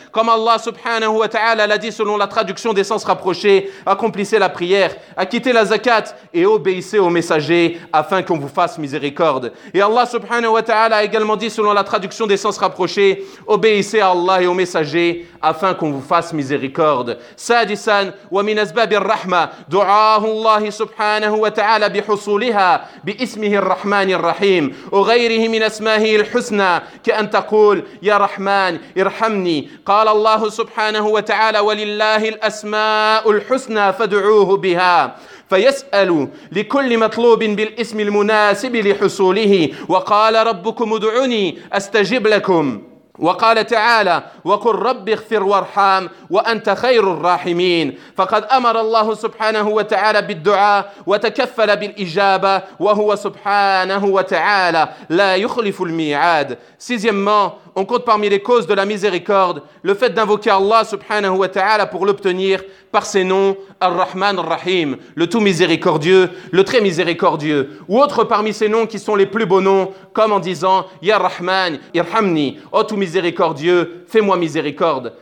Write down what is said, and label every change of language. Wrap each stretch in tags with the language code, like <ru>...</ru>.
<fr>Comme Allah</fr> <ar>subhanahu wa ta'ala</ar> <fr>l'a dit selon la traduction des sens rapprochés: accomplissez la prière, acquittez la zakat et obéissez au messager afin qu'on vous fasse miséricorde. Et Allah</fr> <ar>subhanahu wa ta'ala</ar> <fr>a également dit selon la traduction des sens rapprochés: obéissez à Allah et au messager afin qu'on vous fasse miséricorde.</fr> <ar>Sadisan, wa min asbab الرحمة دعاء الله سبحانه وتعالى بحصولها باسمه الرحمن الرحيم وغيره من أسمائه الحسنى كأن تقول يا رحمن ارحمني. قال الله سبحانه وتعالى ولله الأسماء الحسنى فادعوه بها فيسأل لكل مطلوب بالاسم المناسب لحصوله وقال ربكم ادعوني أستجب لكم وقال تعالى وقل رب اغفر وارحم وأنت خير الراحمين. فقد أمر الله سبحانه وتعالى بالدعاء وتكفل بالإجابة وهو سبحانه وتعالى لا يخلف الميعاد.</ar> <fr>Sixièmement, on compte parmi les causes de la miséricorde le fait d'invoquer Allah</fr> <ar>subhanahu wa ta'ala</ar> <fr>pour l'obtenir par ses noms Ar-Rahman Ar-Rahim, le tout miséricordieux, le très miséricordieux, ou autre parmi ses noms qui sont les plus beaux noms, comme en disant</fr> <ar>Ya Rahman, Irhamni,</ar> <fr>oh tout miséricordieux, fais-moi miséricorde.</fr>